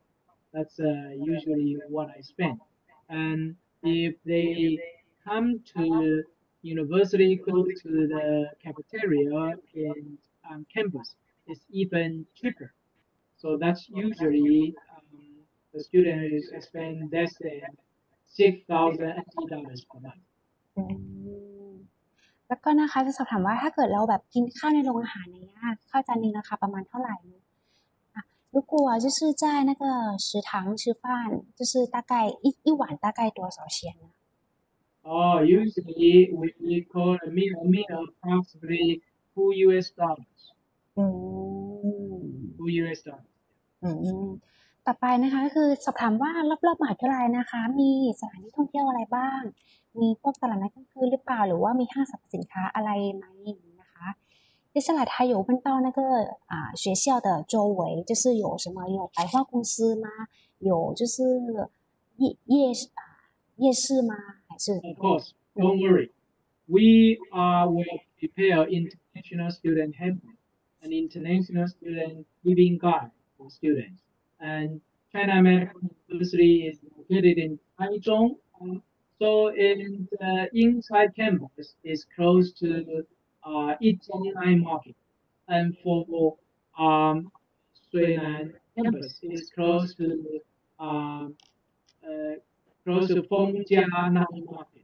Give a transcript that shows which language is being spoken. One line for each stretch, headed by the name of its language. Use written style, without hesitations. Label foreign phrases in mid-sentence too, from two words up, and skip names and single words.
English: That's usually what I spend. And if they come to university, go to the cafeteria in campus, it's even cheaper. So that's usually the student is spend less than $6,000 per month.
Thai: แล้วก็นะคะจะสอบถามว่าถ้าเกิดเราแบบกินข้าวในโรงอาหารเนี่ยข้าวจานนึงราคาประมาณเท่าไหร่
Chinese: 如果就是在那个食堂吃饭就是大概一碗大概多少钱呢
English: Usually we call a meal approximately $2. $2.
Thai: ต่อไปนะคะก็คือสอบถามว่ารอบๆมหาวิทยาลัยนะคะมีสถานที่ท่องเที่ยวอะไรบ้างมีพวกตลาดนัดกลางคืนหรือเปล่าหรือว่ามีห้างสรรพสินค้าอะไรไหมนะคะ
Chinese: 接下来他有问到那个学校的周围就是有什么有百货公司吗有就是夜市吗还是
English: Of course, don't worry. We will prepare international student handbook, an international student living guide for students. And China Medical University is located in Taichung, So in the inside campus is close to Yijian Market, and for Suinan campus is um, uh, close to Fengjia Night Market.